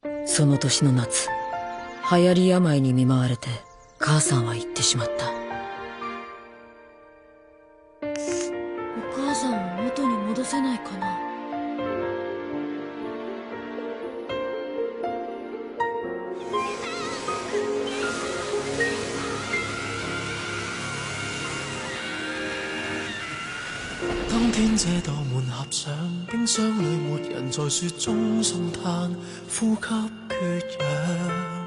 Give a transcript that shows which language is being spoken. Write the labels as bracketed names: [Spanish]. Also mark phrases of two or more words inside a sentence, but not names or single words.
[Japanese] その年の夏、流行り病に見舞われて母さんは言ってしまった。お母さんを元に戻せないかな。 [Cantonese] 當天這道門合上，冰箱裏沒人在雪中送炭，呼吸缺氧。